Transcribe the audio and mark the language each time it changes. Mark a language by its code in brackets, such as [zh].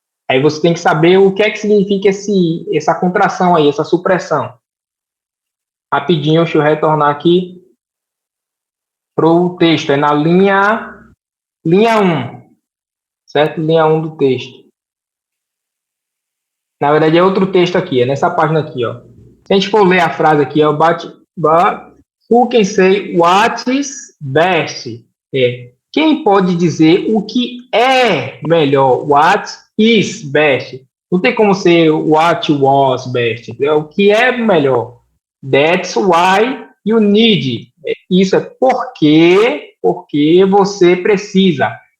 [pt] Aí você tem que saber o que é que significa essa contração aí, essa supressão. Rapidinho, deixa eu retornar aqui para o texto, é na linha 1, certo? Linha 1 do texto. Na verdade, é outro texto aqui, é nessa página aqui, ó. Se a gente for ler a frase aqui, ó, [en] who can say what is best? [pt] Quem pode dizer o que é melhor? [en] What is best? [pt] Não tem como ser [en] what was best, [pt] entendeu? O que é melhor. [en] That's why you need. [pt] Isso é porque você precisa.